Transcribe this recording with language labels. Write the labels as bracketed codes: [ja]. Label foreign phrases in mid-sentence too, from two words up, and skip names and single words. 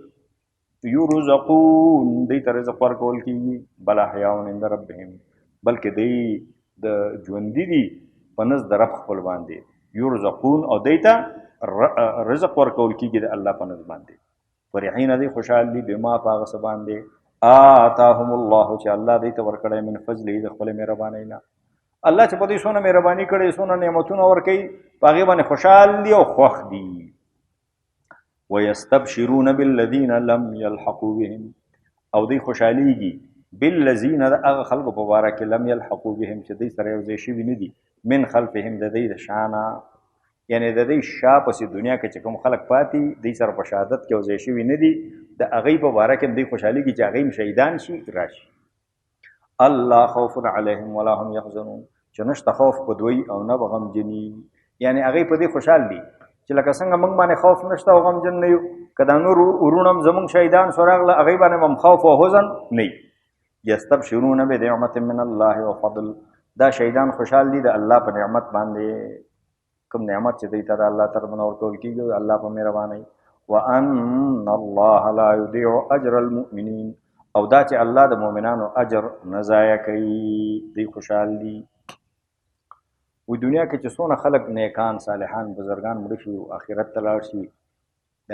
[ps] یرزقون دوی ته رزق ورکول کېږي بل [ar] احیاء عند ربهم [ps] بلکې دوی د ژوندي دي په نزد رب خپل باندې یرزقون او دوی ته رزق ورکول کېږي د الله په نزد باندې فرحین دوی خوشحال دي بما په هغه څه باندې [ar] آتاهم الله [ps] چې الله دوی ته ورکړی [ar] من فضله [ps] د خپلې مهربانۍ نه الله چې په دوی څونه مهرباني کړې څونه نعمتونه ورکوي په هغې باندې خوشحال دي او خوښ دي [ar] ويستبشرون بالذين لم يلحقوا بهم [ps] او دوی خوشحالیږي بالذین د هغه خلکو په باره کې [ar] لم یلحقوا بهم [ps] چې دوی سره یو ځای شوي نه دي [ar] من خلفهم [ps] د دوی د شانه یعنی د دوی شا پسې دنیا کې چې کوم خلک پاتې دوی سره په شهادت کې یو ځای شوي نه دي د هغې په باره کې دوی خوشحالیږي چې هغې هم شهیدان شي راشي [ar] الله خوف علیهم ولا هم یحزنون [ps] چې نشته خوف په دوی او نه به غمجني یعنی هغې په دې خوشحال دي چې لکه څنګه موږ باندې خوف نشته او غمجن نه یو که دا نور ورونه هم زموږ شهیدان شو راغله هغې باندې هم خوف او حزن نه وي [ar] یستبشرون بنعمت من الله وفضل [ps] دا شهیدان خوشحال دي د الله په نعمت باندې کوم نعمت چې دوی ته د الله طرفه ورکول کېږي د الله په مهربانۍ [ar] وان الله لا یضیع اجر المؤمنین [ps] او دا چې الله د مؤمنانو اجر نه ضایع کوي دوی خوشحال دي و دنیا کې چې څونه خلک نیکان صالحان بزرګان مړه شي او آخرت ته لاړ شي د